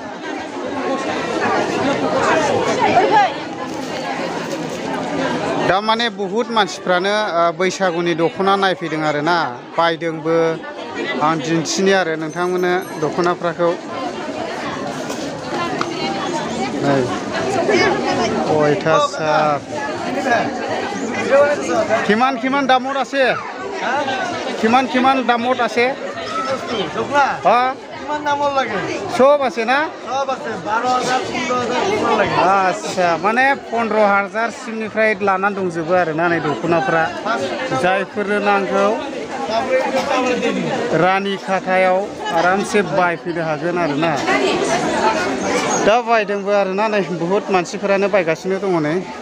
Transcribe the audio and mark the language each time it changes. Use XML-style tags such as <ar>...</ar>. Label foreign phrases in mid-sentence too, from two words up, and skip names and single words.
<brx>दा माने बुहुत मानसिफ्रानो बैसागुनि दख'ना नायफैदों आरोना, बायदोंबो। आं दिन्थिनि आरो नोंथांमोननो दख'नाफ्राखौ। नै अयथासार।</brx> <as>কিমান কিমান দামত আছে? কিমান কিমান দামত আছে? কিমান দামত লাগে? সব আছে না? সব আছে। 12,000 15,000 লাগে। আচ্ছা, মানে</as> <brx>15,000 सिमनिफ्राय लानानै दंजोबो आरोना नै दख'नाफ्रा। जायफोरनो नांगौ रानिखाथायाव आरामसे बायफैनो हागोन आरोना। दा बायदोंबो आरोना। नै बुहुत मानसिफोरानो बायगासिनो दङ नै।</brx>